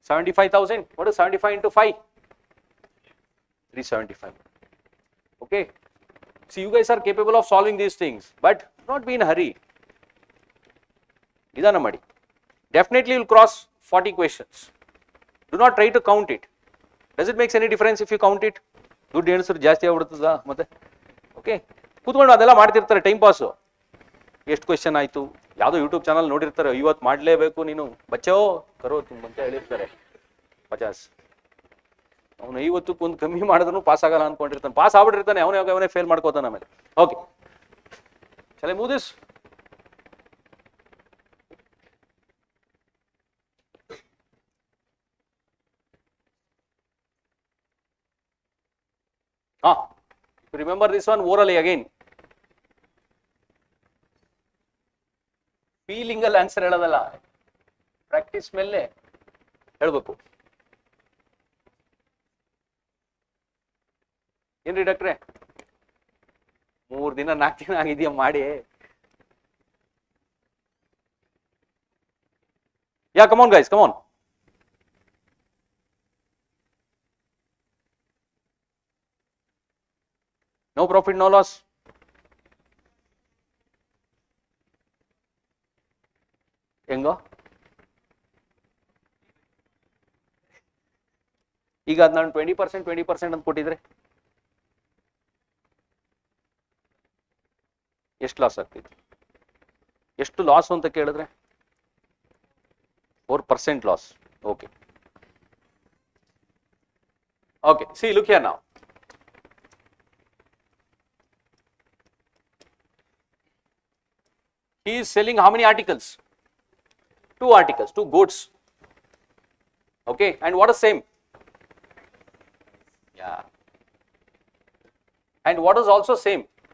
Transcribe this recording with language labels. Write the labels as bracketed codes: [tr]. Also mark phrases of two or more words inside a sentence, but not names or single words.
[en] What is 75 into 5? 375. Okay. See, you guys are capable of solving these things, but not be in a hurry. [kn] ಇದನ್ನ ಮಾಡಿ. [en] Definitely you will cross 40 questions. Do not try to count it. Does it make any difference if you count it? [kn] ದುಡ್ಡು ಎಣಿಸಿದ್ರೆ ಜಾಸ್ತಿ ಆಗ್ಬಿಡ್ತದ ಮತ್ತೆ. ಓಕೆ, ಕೂತ್ಕೊಂಡು ಅದೆಲ್ಲ ಮಾಡ್ತಿರ್ತಾರೆ [en] time pass. [kn] ಎಷ್ಟು ಕ್ವೆಶ್ಚನ್ ಆಯಿತು, ಯಾವುದೋ [en] YouTube channel [kn] ನೋಡಿರ್ತಾರೆ, ಇವತ್ತು ಮಾಡಲೇಬೇಕು ನೀನು [hi] बच्चो करो [kn] ಅಂತ ಹೇಳಿರ್ತಾರೆ 50. ಅವನು 50ಕ್ಕೆ ಒಂದು ಕಮ್ಮಿ ಮಾಡಿದ್ರು ಪಾಸ್ ಆಗಲ್ಲ ಅನ್ಕೊಂಡಿರ್ತಾನೆ, ಪಾಸ್ ಆಗ್ಬಿಟ್ಟಿರ್ತಾನೆ, ಅವನೇ ಫೇಲ್ ಮಾಡ್ಕೋತಾನೆ ಆಮೇಲೆ. [en] ಓಕೆ, ಚಲೇ move this. Remember this one orally again. [kn] Feeling ಅಲ್ಲಿ ಆನ್ಸರ್ ಹೇಳೋದಲ್ಲ, ಪ್ರಾಕ್ಟೀಸ್ ಮೇಲೆ ಹೇಳ್ಬೇಕು. ಏನ್ರಿ ಡಾಕ್ಟ್ರೆ 3 ದಿನ 4 ದಿನ ಆಗಿದೆಯಾ ಮಾಡಿ. [en] Yeah, come on guys, come on. No profit, no loss. [kn] ಹೆಂಗೋ ಈಗ ಅದು ನಾನು 20% ಅಂತ ಕೊಟ್ಟಿದ್ರೆ ಎಷ್ಟು ಲಾಸ್ ಆಗ್ತಿತ್ತು? ಎಷ್ಟು ಲಾಸ್ ಅಂತ ಕೇಳಿದ್ರೆ 4% ಲಾಸ್. [en] okay okay, see look here now. He is selling how many articles? 2 articles, 2 goods. Okay, and what is same? Yeah. And what is also same?